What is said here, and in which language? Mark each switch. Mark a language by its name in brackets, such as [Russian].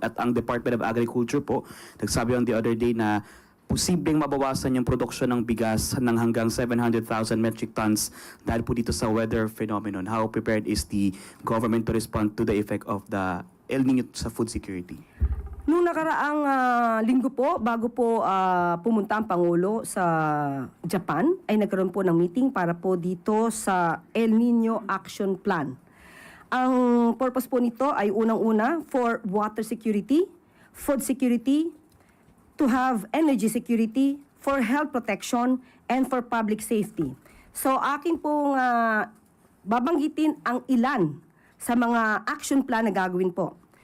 [Filipino] At ang Department of Agriculture po, nagsabi [English] on the other day [Filipino] na posibleng mabawasan yung produksyon ng bigas ng hanggang 700,000 metric tons dahil po dito sa weather phenomenon. [English] How prepared is the government to respond to the effect of the El Nino sa food security? [Filipino] Nung nakaraang linggo po, bago po pumunta ang Pangulo sa Japan, ay nagkaroon po ng meeting para po dito sa El Nino Action Plan. Ang purpose po nito ay unang-una [English] for water security, food security, to have energy security, for health protection, and for public safety. [Filipino] So akin pong babanggitin ang ilan sa mga action plan na gagawin po.